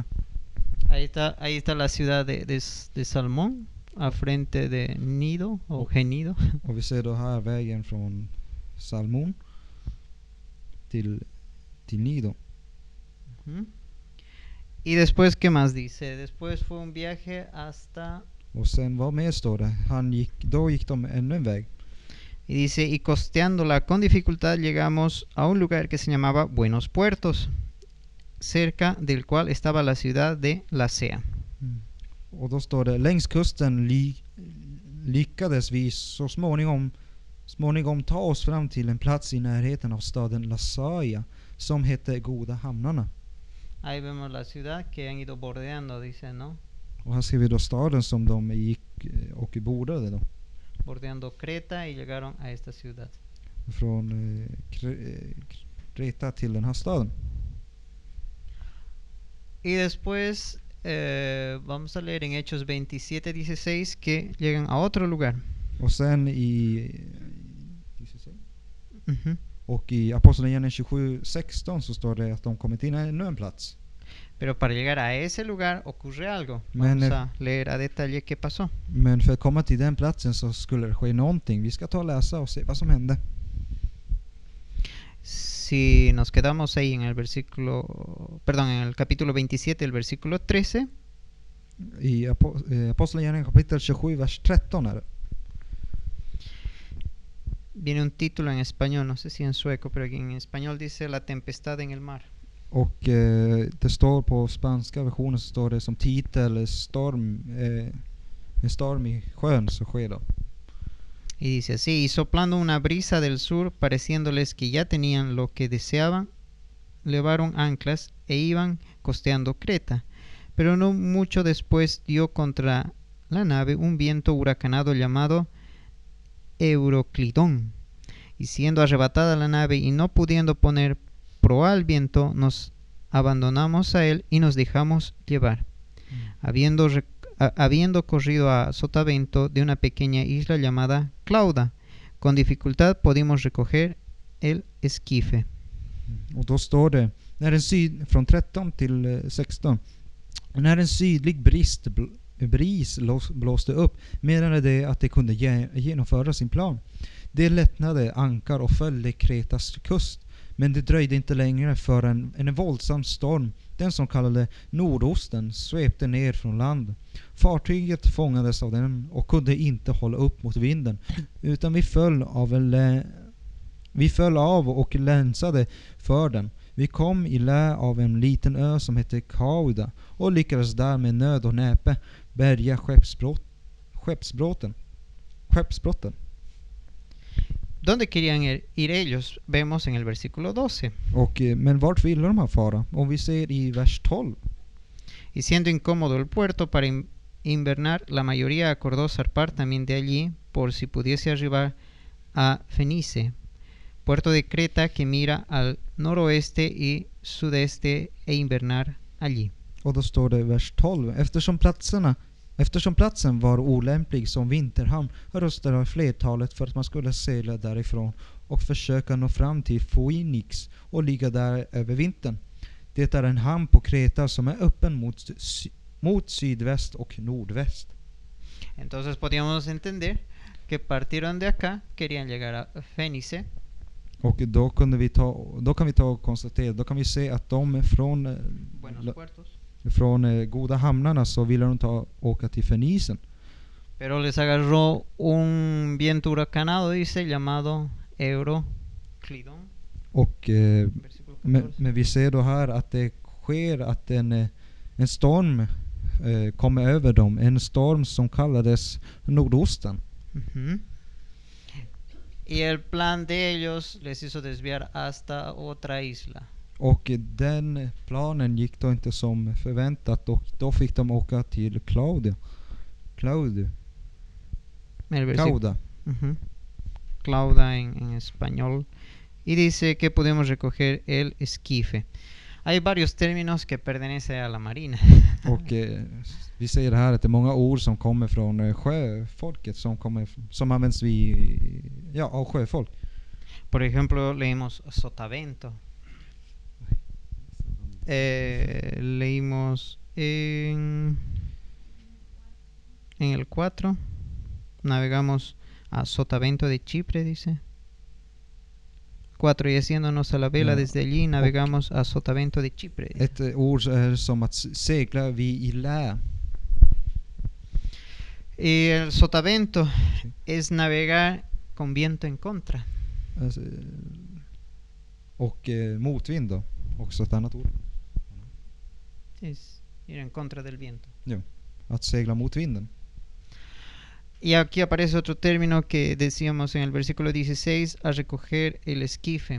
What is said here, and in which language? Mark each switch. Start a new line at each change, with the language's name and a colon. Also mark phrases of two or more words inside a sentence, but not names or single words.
Spanish: Ahí está la ciudad de Salmón, a frente de Gnido o Genido.
Swedish: Och vi ser då här vägen från Salmon till Gnido.
Spanish: Y después, ¿qué más dice? Después fue un viaje hasta...
Swedish: Och sen vad mer står det? Då gick de ännu en väg.
Spanish: Y dice, y costeándola con dificultad llegamos a un lugar que se llamaba Buenos Puertos, cerca del cual estaba la ciudad de Lasea.
Swedish: Och då står det, längs kusten lyckades vi så småningom ta oss fram till en plats i närheten av staden Lasaya som hette Goda hamnarna.
Spanish: Ahí vemos la ciudad que han ido bordeando, dice, ¿no?
Swedish: Och här ser vi då staden som de gick och bordade då.
Spanish: Bordeando Creta y llegaron a esta ciudad.
Swedish: Från Kreta till den här staden.
Spanish: Y después vamos a leer en Hechos 27:16 que llegan a otro lugar.
Swedish: Och sen och i Apostlagärningarna 27:16 så står det att de kommit in ännu en plats.
Spanish: Pero para llegar a ese lugar ocurre algo. Vamos a leer a detalle qué pasó.
Swedish: Men för att komma till den platsen så skulle det ske någonting. Vi ska ta och läsa och se vad som hände.
Spanish: Si nos quedamos ahí en el versículo, perdón, en el capítulo 27, el versículo 13.
Swedish: I Apostlagärningarna kapitel 27, vers 13 är det.
Spanish: Viene un título en español, no sé si en sueco, pero aquí en español dice La tempestad en el mar.
Swedish: Och det står på spanska versionen så står det som titel storm, en storm i sjön så sker då.
Spanish: Y dice así, y soplando una brisa del sur, pareciéndoles que ya tenían lo que deseaban, levaron anclas e iban costeando Creta. Pero no mucho después dio contra la nave un viento huracanado llamado Euroclidón. Y siendo arrebatada la nave y no pudiendo poner proa al viento, nos abandonamos a él y nos dejamos llevar. Habiendo corrido a sotavento de una pequeña isla llamada Clauda, con dificultad pudimos recoger el esquife.
Swedish: Och då står det från 13 till 16. När en sydlig bris blåste upp menade det att det kunde genomföra sin plan. Det lättnade ankar och följde Kretas kust. Men det dröjde inte längre förrän en våldsam storm, den som kallade Nordosten, svepte ner från land. Fartyget fångades av den och kunde inte hålla upp mot vinden, utan vi föll av och länsade för den. Vi kom i lä av en liten ö som hette Kauda och lyckades där med nöd och näpe bärga skeppsbrotten.
Spanish: ¿Dónde querían ir ellos? Vemos en el versículo 12.
Swedish: Men vart ville de här fara? Om vi ser i vers 12.
Spanish: Y siendo incómodo el puerto para invernar, la mayoría acordó zarpar también de allí por si pudiese arribar a Fenice, puerto de Creta que mira al noroeste y sudeste, e invernar allí.
Swedish: Och då står det vers 12. Eftersom platsen var olämplig som vinterhamn röstade flertalet för att man skulle segla därifrån och försöka nå fram till Phoenix och ligga där över vintern. Det är en hamn på Kreta som är öppen mot sydväst och nordväst.
Spanish: Entonces podíamos entender que partieron de acá, querían llegar a Fenice.
Swedish: Och då kan vi ta och konstatera, då kan vi se att de från Goda hamnarna så ville de åka till Fenicen.
Spanish: Pero les agarró un viento huracanado, dice, llamado Euroclidón.
Swedish: Och men vi ser då här att det sker att en storm kommer över dem, en storm som kallades Nordosten.
Spanish: Y el plan de ellos les hizo desviar hasta otra isla.
Swedish: Och den planen gick då inte som förväntat och då fick de åka till Clauda.
Spanish: Clauda en español. Y dice que podemos recoger el esquife. Hay varios términos que pertenecen a la marina. Och vi säger här att det är många ord som kommer från sjöfolket som används av sjöfolk. Por ejemplo, leímos sotavento. Leímos en el 4. Navegamos a sotavento de Chipre, dice. 4. Y haciéndonos a la vela desde allí navegamos a sotavento de Chipre.
Swedish: Ett ord är som att segla i lä.
Spanish: Y el sotavento es navegar con viento en contra.
Swedish: Alltså, och motvind då, också ett annat ord.
Spanish: Es ir en contra del viento.
Swedish: Jo, att segla mot vinden.
Spanish: Y aquí aparece otro término que decíamos en el versículo 16, a recoger el esquife.